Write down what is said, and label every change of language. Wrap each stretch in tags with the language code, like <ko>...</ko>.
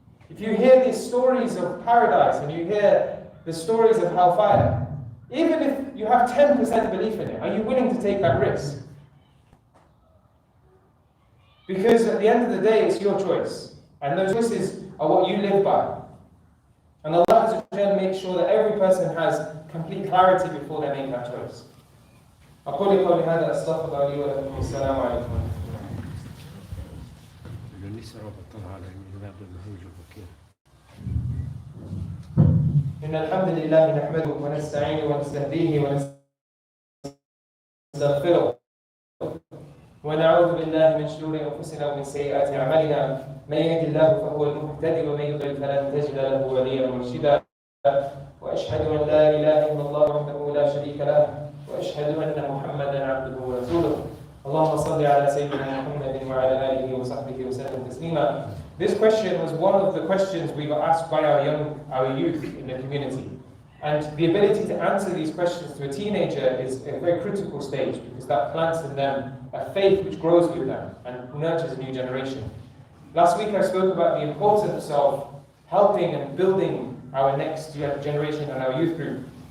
<en>If you hear these stories of paradise and you hear the stories of hellfire, even if you have 10% belief in it, are you willing to take that risk? Because at the end of the day, it's your choice. And those choices are what you live by. And Allah Azza wa Jalla makes sure that every person has complete clarity before they make that choice.</en> <ar>أقول قولي هذا أستغفر الله لي ولكم السلام عليكم. إن الحمد لله نحمده ونستعينه ونستهديه ونستغفره ونعوذ بالله من شرور أنفسنا ومن سيئات أعمالنا من يهد الله فهو المهتدي ومن يضلل فلن تجد له وليا مرشدا وأشهد أن لا إله إلا الله وحده لا شريك له وأشهد أن محمدا عبده ورسوله اللهم صل على سيدنا محمد وعلى آله وصحبه وسلم تسليما.</ar> <en>This question was one of the questions we were asked by our youth in the community. And the ability to answer these questions to a teenager is a very critical stage because that plants in them a faith which grows with them and nurtures a new generation. Last week I spoke about the importance of helping and building our next generation and our youth group.</en>